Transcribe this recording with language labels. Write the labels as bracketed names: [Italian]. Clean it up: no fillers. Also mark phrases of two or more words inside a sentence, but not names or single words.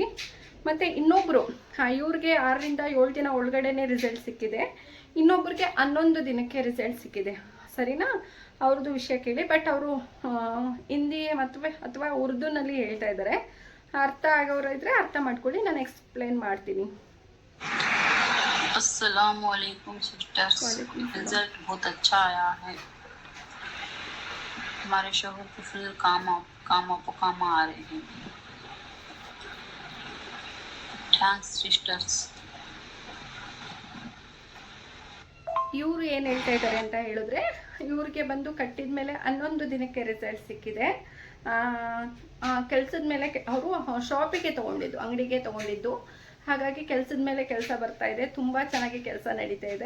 [Kannada] ಮತ್ತು ಇನ್ನೊಬ್ಬರು ಇವ್ರಿಗೆ 6ರಿಂದ 7 ದಿನ ಒಳಗಡೆನೇ ರಿಸಲ್ಟ್ ಸಿಕ್ಕಿದೆ. ಇನ್ನೊಬ್ರಿಗೆ 11 ದಿನಕ್ಕೆ ರಿಸಲ್ಟ್ ಸಿಕ್ಕಿದೆ, ಸರಿನಾ? ಅವ್ರದ್ದು ವಿಷಯ ಕೇಳಿ. ಬಟ್ ಅವರು ಹಿಂದಿ ಅಥವಾ ಉರ್ದುನಲ್ಲಿ ಹೇಳ್ತಾ ಇದ್ದಾರೆ. ಅರ್ಥ ಆಗೋರು ಇದ್ದರೆ ಅರ್ಥ ಮಾಡ್ಕೊಳ್ಳಿ, ನಾನು ಎಕ್ಸ್ಪ್ಲೇನ್ ಮಾಡ್ತೀನಿ. [Arabic] السلام عليكم सिस्टर्स। [Hindi] रिजल्ट बहुत अच्छा आया है। हमारे शोहर के फुल काम आ रहे हैं। [English] thanks sisters. [Kannada] ಇವರು ಏನು ಹೇಳ್ತಾ ಇದ್ದಾರೆ ಅಂತ ಹೇಳಿದ್ರೆ, ಇವ್ರಿಗೆ ಬಂದು ಕಟ್ಟಿದ ಮೇಲೆ 11 ದಿನಕ್ಕೆ ರಿಸಲ್ಟ್ ಸಿಕ್ಕಿದೆ. ಕೆಲಸದ ಮೇಲೆ ಅವರು ಶಾಪಿಗೆ ತೊಗೊಂಡಿದ್ದು, ಅಂಗಡಿಗೆ ತೊಗೊಂಡಿದ್ದು. ಹಾಗಾಗಿ ಕೆಲಸದ ಮೇಲೆ ಕೆಲಸ ಬರ್ತಾ ಇದೆ. ತುಂಬ ಚೆನ್ನಾಗಿ ಕೆಲಸ ನಡೀತಾ ಇದೆ.